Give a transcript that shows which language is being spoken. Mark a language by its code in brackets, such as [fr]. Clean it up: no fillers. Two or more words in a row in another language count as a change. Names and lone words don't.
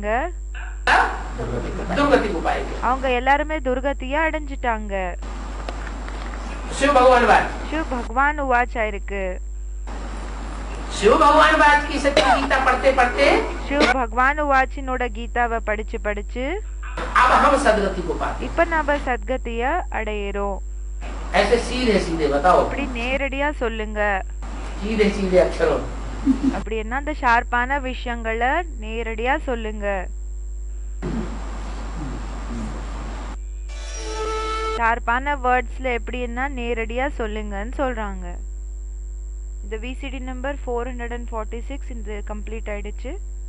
[hi] दुर्गति को पाएंगे। [ta] அவங்க எல்லாருமே துர்கதிய அடைஞ்சிட்டாங்க. [hi] शिव भगवान बात, [ta] शिव भगवान उवाचा இருக்கு. [hi] शिव भगवान बात की सच्ची गीता पढ़ते पढ़ते [ta] शिव भगवान उवाचिनोட கீதாவை படிச்சு [hi] अब हम सदगति को पाते। [ta] இப்ப நாம சத்கதிய அடையறோம். [hi] ऐसे सीधे सीधे बताओ, [ta] அப்படி நேரடியா சொல்லுங்க. [hi] सीधे सीधे अक्षरों, [ta] அப்படி என்ன அந்த ஷார்ப்பான விஷயங்களை நேரடியா சொல்லுங்க. ஷார்ப்பான வேர்ட்ஸ்ல எப்படின்னா நேரடியா சொல்லுங்கன்னு சொல்றாங்க. இந்த விசிடி நம்பர் 446 இந்த கம்ப்ளீட் ஆயிடுச்சு.